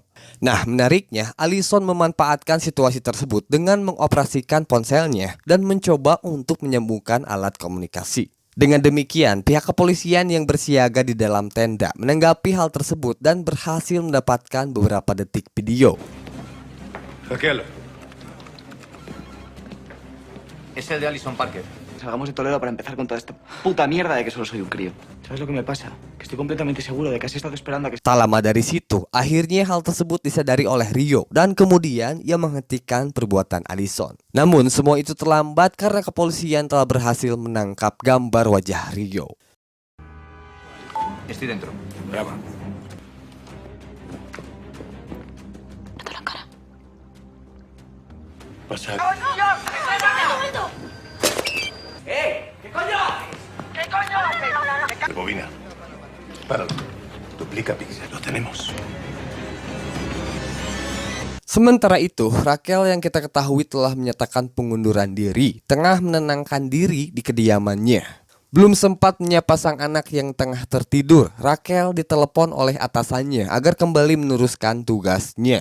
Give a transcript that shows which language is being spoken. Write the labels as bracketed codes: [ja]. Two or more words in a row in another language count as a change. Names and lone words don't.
[id] Nah, menariknya, Alison memanfaatkan situasi tersebut dengan mengoperasikan ponselnya dan mencoba untuk menyambungkan alat komunikasi. Dengan demikian, pihak kepolisian yang bersiaga di dalam tenda menanggapi hal tersebut dan berhasil mendapatkan beberapa detik video. [es] Raquel. Es el de Alison Parker. Salgamos de Toledo para empezar con toda esta puta mierda de que solo soy un crío. ¿Sabes lo que me pasa? Que estoy completamente seguro de que has estado esperando a que... [id] Tak lama dari situ, akhirnya hal tersebut disadari oleh Rio dan kemudian ia menghentikan perbuatan Alison. Namun semua itu terlambat karena kepolisian telah berhasil menangkap gambar wajah Rio. [es] Estoy dentro. Brava. Pasa. Bobina. Páralo. Duplica píxel. Lo tenemos. [id] Sementara itu, Raquel yang kita ketahui telah menyatakan pengunduran diri, tengah menenangkan diri di kediamannya. Belum sempat menyapa sang anak yang tengah tertidur, Raquel ditelepon oleh atasannya agar kembali meneruskan tugasnya.